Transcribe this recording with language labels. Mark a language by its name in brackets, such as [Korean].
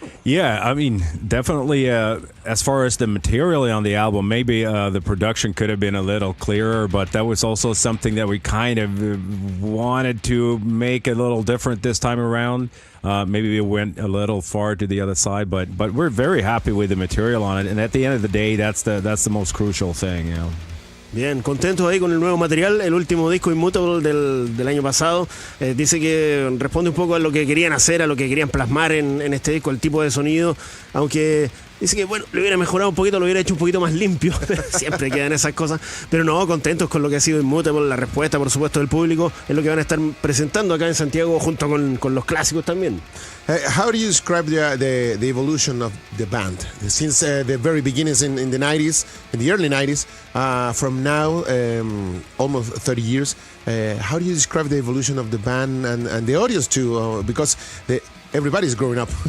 [English] Yeah, I mean, definitely as far as the material on the album, maybe the production could have been a little clearer, but that was also something that we kind of wanted to make a little different this time around. Maybe we went a little far to the other side, but we're very happy with the material on it, and at the end of the day, that's the most crucial thing, you know. [Spanish] Bien, contentos ahí con el nuevo material, el último disco Immutable del año pasado. Dice que responde un poco a lo que querían hacer, a lo que querían plasmar en este disco, el tipo de sonido, aunque dice que bueno, lo hubiera mejorado un poquito, lo hubiera hecho un poquito más limpio, siempre quedan esas cosas, pero no, contentos con lo que ha sido Immutable. La respuesta, por supuesto, del público es lo que van a estar presentando acá en Santiago junto con los clásicos también. [English] How do you describe the evolution of the band since the very beginnings in the 90s, in the early 90s, from now, almost 30 years? How do you describe the evolution of the band and the audience too? Because everybody's growing up.